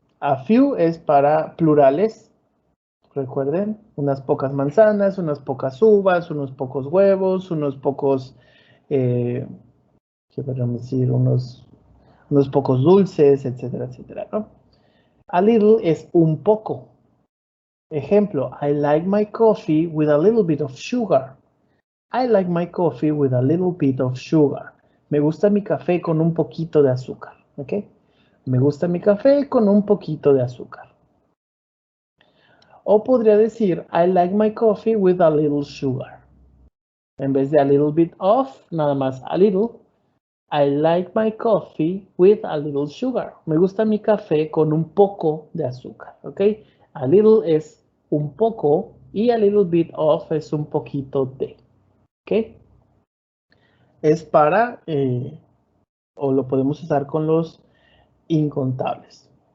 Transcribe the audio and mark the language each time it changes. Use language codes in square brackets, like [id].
[es] A few es para plurales. Recuerden, unas pocas manzanas, unas pocas uvas, unos pocos huevos, unos pocos, ¿qué podríamos decir? Unos pocos dulces, etcétera, etcétera, ¿no? A little es un poco. [en] Ejemplo, I like my coffee with a little bit of sugar. I like my coffee with a little bit of sugar. [es] Me gusta mi café con un poquito de azúcar, ¿ok? Me gusta mi café con un poquito de azúcar. O podría decir, [en] I like my coffee with a little sugar. [es] En vez de a little bit of, nada más a little. [en] I like my coffee with a little sugar. [es] Me gusta mi café con un poco de azúcar, ¿ok? A little es un poco y a little bit of es un poquito de, ¿ok? Es para, o lo podemos usar con los incontables.